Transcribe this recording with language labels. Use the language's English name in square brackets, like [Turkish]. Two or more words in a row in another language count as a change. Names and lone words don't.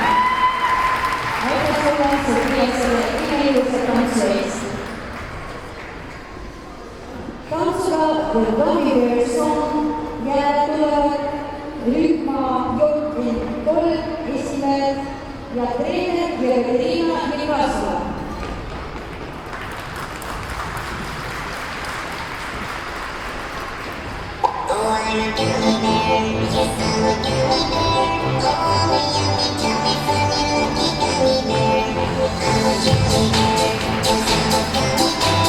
[Estonian] Aitäh sulle, Sofia, selle imelise tantsu eest. Tantsuga The Gummy Bear Song tulevad rühma Jotin Kolm esindajad ja treener Екатерина Некрасова. [English] Oh, I'm a gummy bear, yes I'm a gummy bear. Oh, yummy, tummy, funny, lucky gummy bear. I'm a gummy bear, yes I'm a gummy bear.